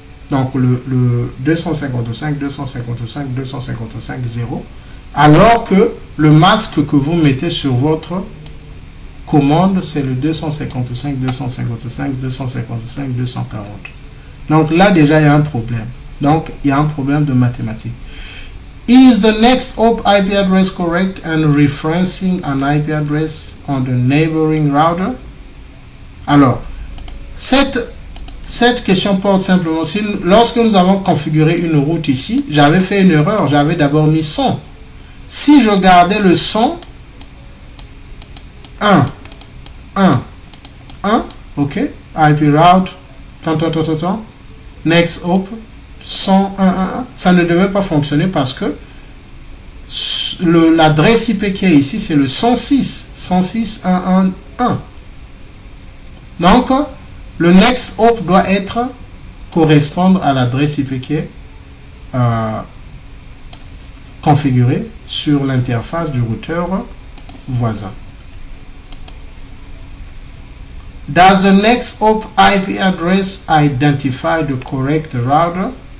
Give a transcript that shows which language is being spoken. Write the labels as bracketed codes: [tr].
[fr] Donc le 255.255.255.0. Alors que le masque que vous mettez sur votre commande, c'est le 255.255.255.240. Donc là, déjà, il y a un problème. Donc, il y a un problème de mathématiques. [en] Is the next hop IP address correct and referencing an IP address on the neighboring router? [fr] Alors, cette question porte simplement, lorsque nous avons configuré une route ici, j'avais fait une erreur, j'avais d'abord mis 100. Si je gardais le 100, 1, ok, IP route, next hop, 100.1.1, ça ne devait pas fonctionner parce que l'adresse IP qui est ici, c'est le 106.1.1.1. Donc, le next hop doit correspondre à l'adresse IP qui est configurée sur l'interface du routeur voisin. [en] Does the next hop IP address identify the correct router?